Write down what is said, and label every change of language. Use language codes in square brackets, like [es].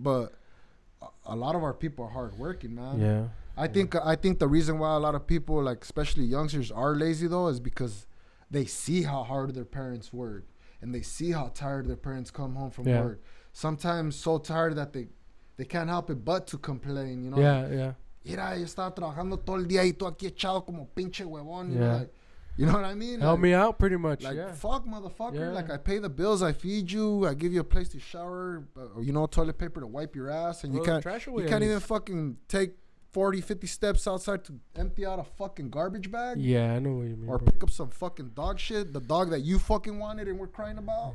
[en] But a lot of our people are hardworking, man. I think the reason why a lot of people, like especially youngsters, are lazy though is because they see how hard their parents work, and they see how tired their parents come home from work. Sometimes so tired that they can't help it but to complain, you know. [es] Mira, yo estaba trabajando todo el día y tú aquí echado como pinche huevón, [en] you know what I mean? Help me out, pretty much. Like, fuck, motherfucker. Like, I pay the bills, I feed you, I give you a place to shower, or toilet paper to wipe your ass, and you can't even fucking take 40, 50 steps outside to empty out a fucking garbage bag. Yeah, I know what you mean. Or bro. pick up some fucking dog shit, the dog that you fucking wanted and we're crying about.